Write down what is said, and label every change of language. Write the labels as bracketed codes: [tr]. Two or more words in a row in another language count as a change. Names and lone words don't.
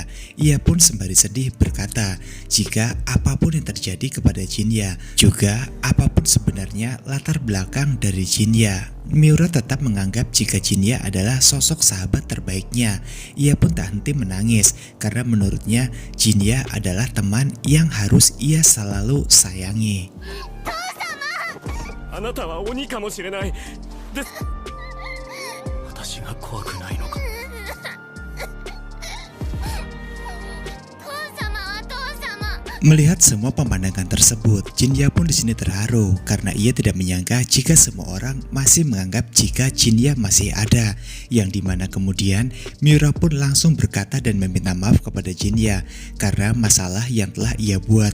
[id] Ia pun sembari sedih berkata jika apapun yang terjadi kepada Jinya, juga apapun sebenarnya latar belakang dari Jinya, Miura tetap menganggap jika Jinya adalah sosok sahabat terbaiknya. Ia pun tak henti menangis karena menurutnya Jinya adalah teman yang harus ia selalu sayangi. [ja] あなたは鬼かもしれないです私が怖くないのか [id] Melihat semua pemandangan tersebut, Jinya pun di sini terharu karena ia tidak menyangka jika semua orang masih menganggap jika Jinya masih ada, yang dimana kemudian Miura pun langsung berkata dan meminta maaf kepada Jinya karena masalah yang telah ia buat.